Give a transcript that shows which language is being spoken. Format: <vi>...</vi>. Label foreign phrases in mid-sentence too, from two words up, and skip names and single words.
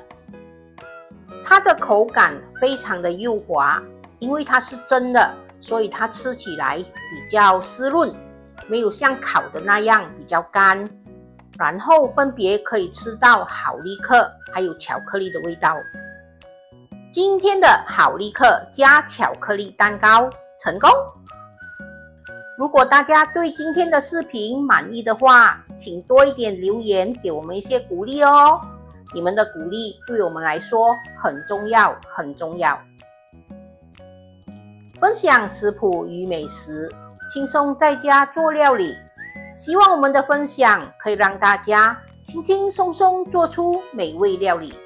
<zh>它的口感非常的幼滑，因為它是蒸的，所以它吃起來比較濕潤，沒有像烤的那樣比較乾。然後分別可以吃到好立克還有巧克力的味道。今天的好立克加巧克力蛋糕成功。如果大家對今天的視頻滿意的話，請多一點留言給我們一些鼓勵哦。你們的鼓勵對我們來說很重要，很重要。分享食譜與美食，輕鬆在家做料理。希望我們的分享可以讓大家輕輕鬆鬆做出美味料理。</zh>